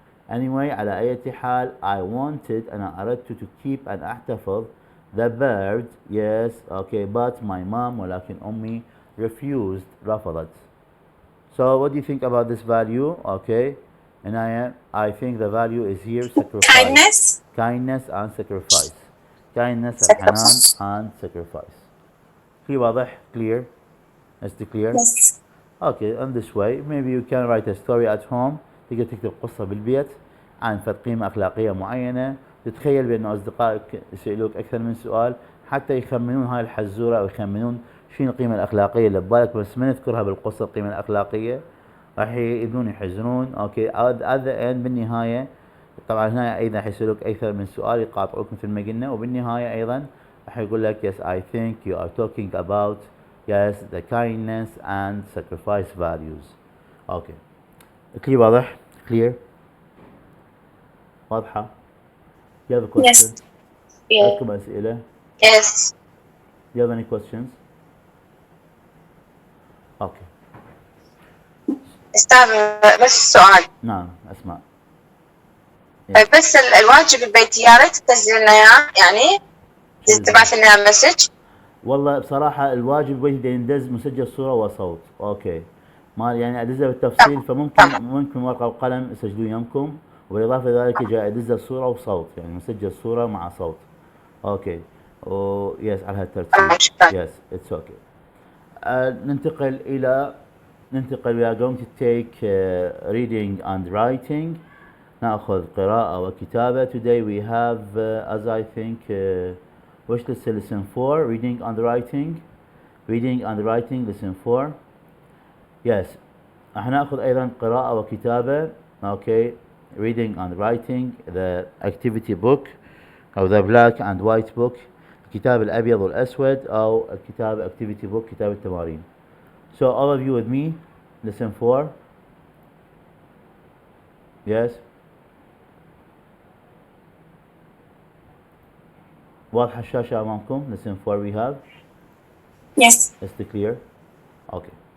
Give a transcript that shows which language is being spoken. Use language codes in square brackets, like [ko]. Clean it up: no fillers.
[en] Anyway [ar] على أي حال [en] I wanted [ar] أنا أردت [en] to keep [ar] أن أحتفظ [en] the bird yes okay but my mom [ar] ولكن أمي [en] refused [ar] رفضت [en] So what do you think about this value? Okay and I think the value is here sacrifice kindness and sacrifice kindness [ar] الحنان [en] and sacrifice [ar] في واضح [en] clear is it clear Yes. Okay in this way maybe you can write a story at home [ar] تقدر تكتب قصة بالبيت عن فد قيمة أخلاقية معينة تتخيل بأن أصدقائك يسألوك أكثر من سؤال حتى يخمنون هاي الحزورة أو يخمنون شنو القيمة الأخلاقية اللي ببالك بس ما نذكرها بالقصة القيمة الأخلاقية راح يبدون يحزنون أوكي [en] at the end [ar] بالنهاية طبعا هنا أيضا حيسألوك أكثر من سؤال يقاطعوك مثل ما قلنا وبالنهاية أيضا راح يقول لك [en] yes I think you are talking about yes the kindness and sacrifice values okay clear [ar] واضح [en] clear [ar] واضحة [en] you have a question Yes. Yeah. [ar] عندكم أسئلة [en] Yes. you have any questions okay [ar] استاذ بس سؤال نعم أسمع بس الواجب البيتي يا ريت تنزل لنا اياه يعني تبعث لنا مسج والله بصراحة الواجب البيتي يندز مسجل صورة وصوت اوكي ما يعني أدزها بالتفصيل، فممكن ورقة وقلم يسجلوا يمكم، وبالإضافة إلى ذلك جاي أدزها صورة وصوت، يعني مسجل صورة مع صوت. [en] Okay. Yes [ar] على هالترتيب. [en] Yes it's okay. [ar] ننتقل [en] we are going to take reading and writing. [ar] نأخذ قراءة وكتابة. [en] Today we have as I think which lesson 4 reading and writing. Reading and writing lesson 4. Yes. [ar] هنأخذ أيضا قراءة وكتابة. [en] Okay. Reading and writing the activity book [ar] أو [en] the black and white book. [ar] الكتاب الأبيض والأسود أو الكتاب [en] activity book [ar] كتاب التمارين. [en] So all of you with me, lesson 4. Yes. [ar] واضحة الشاشة أمامكم. [en] lesson 4 we have. Yes. Is it clear? Okay.